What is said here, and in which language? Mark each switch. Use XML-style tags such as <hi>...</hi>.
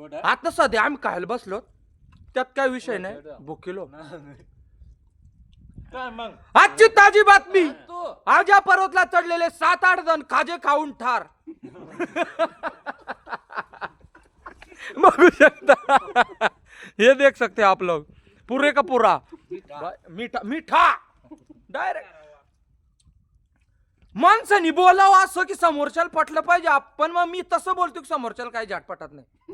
<mr>आता सध्या आम्ही खायला बसलो त्यात काय विषय नाही भुकेलो. काय मग आजची ताजी बातमी. आज या पर्वतला चढलेले 7-8 जण खाजे खाऊन ठार. बघू शकता</mr> <hi>ये देख सकते आप लोग पूरे का पूरा मीठा मीठा डायरेक्ट.</hi> <mr>माणसानी बोलावं असं की समोरच्याला पटलं पाहिजे. आपण मग मी तसं बोलतो की समोरच्याला काही झाट पटत नाही.</mr>